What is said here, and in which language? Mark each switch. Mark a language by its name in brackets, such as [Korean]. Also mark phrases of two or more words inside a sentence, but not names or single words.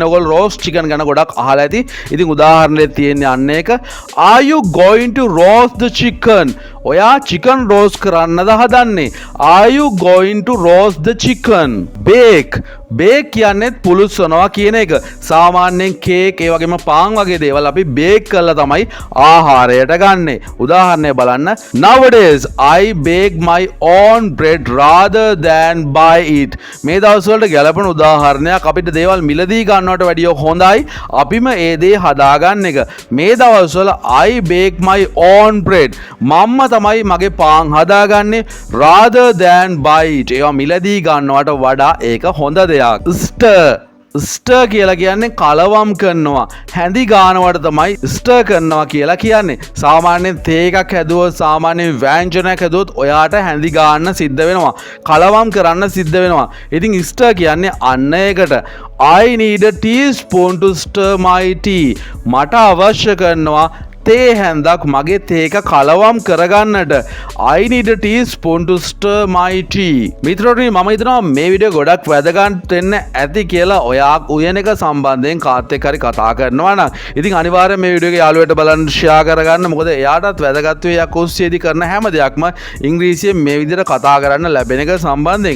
[Sinhala] ඔයගොල්ලෝ රෝස්ට් චිකන් ගැන ගොඩක් අහලා ඇති. ඉතින් උදාහරණයක් තියෙන්නේ අන්න ඒක. [English] Are you going to roast the chicken? [Sinhala] ඔයා චිකන් රෝස්ට් කරන්නද හදන්නේ? [English] Are you going to roast the chicken? [Sinhala] බේක් කියන්නේ පුලුස්සනවා කියන එක. සාමාන්‍යයෙන් කේක් ඒ වගේම පාන් වගේ දේවල් අපි බේක් කරලා තමයි ආහාරයට ගන්නෙ. උදාහරණයක් බලන්න. [English] Nowadays I bake my own bread rather than buy it. [Sinhala] මේ දවස් වලට ගැලපෙන උදාහරණයක්. අපිට දේවල් මිලදී ගන්නවට වැඩිය හොඳයි අපිම ඒ දේ හදාගන්න එක. මේ දවස්වල [English] I bake my own bread. [Sinhala] මම්ම තමයි මගේ පාන් හදාගන්නේ [English] rather than buy it. [Sinhala] ඒවා මිලදී ගන්නවට වඩා ඒක හොඳ දෙයක්. ස්ටර් කියලා කියන්නේ කලවම් කරනවා, හැඳි ගන්නවට තමයි ස්ටර් කරනවා කියලා කියන්නේ. සාමාන්‍යයෙන් තේ එකක් හැදුවොත්, සාමාන්‍යයෙන් ව්‍යංජනයක් හැදුවොත් ඔයාට හැඳි ගන්න සිද්ධ වෙනවා, කලවම් කරන්න සිද්ධ වෙනවා. ඉතින් ස්ටර් කියන්නේ අන්න ඒකට. [English] I need a teaspoon to stir my tea. [Sinhala] මට අවශ්‍ය කරනවා තේ හැන්දක් මගේ තේ එක කලවම් කරගන්නට. [English] I need a teaspoon to stir my tea. [Sinhala] මිත්‍රෝනි, මම හිතනවා මේ වීඩියෝ ගොඩක් වැදගත් වෙන්න ඇති කියලා. ඔයා උයන එක සම්බන්ධයෙන් කාත් එක්ක හරි කතා කරනවා නම් ඉතින් අනිවාර්යයෙන් මේ වීඩියෝ එක යාළුවයට බලන්න ෂෙයා කරගන්න. මොකද එයාටත් වැදගත් වෙයි. යක් ඔස්සේදී කරන හැම දෙයක්ම ඉංග්‍රීසියෙන් මේ විදිහට කතා කරන්න ලැබෙන එක සම්බන්ධයෙන්.